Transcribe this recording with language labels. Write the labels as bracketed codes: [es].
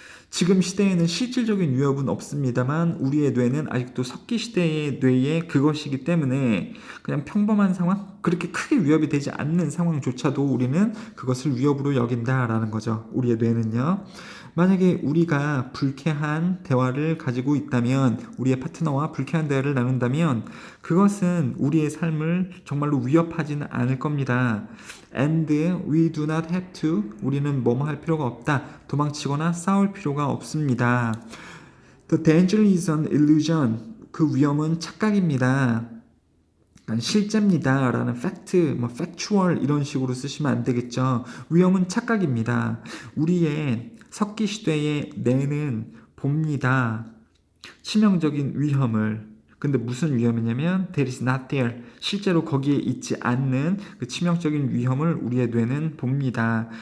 [ko] 지금 시대에는 실질적인 위협은 없습니다만 우리의 뇌는 아직도 석기 시대의 뇌의 그것이기 때문에 그냥 평범한 상황, 그렇게 크게 위협이 되지 않는 상황조차도 우리는 그것을 위협으로 여긴다라는 거죠. 우리의 뇌는요. 만약에 우리가 불쾌한 대화를 가지고 있다면, 우리의 파트너와 불쾌한 대화를 나눈다면 그것은 우리의 삶을 정말로 위협하지는 않을 겁니다. [en] And we do not have to, [ko] 우리는 뭐뭐 할 필요가 없다. 도망치거나 싸울 필요가 없습니다. [en] The danger is an illusion, [ko] 그 위험은 착각입니다. 실제입니다 라는 fact, factual 이런 식으로 쓰시면 안 되겠죠. 위험은 착각입니다. 우리의 석기시대의 뇌는 봅니다. 치명적인 위험을. 근데 무슨 위험이냐면 [en] that is not there, [ko] 실제로 거기에 있지 않는 그 치명적인 위험을 우리의 뇌는 봅니다.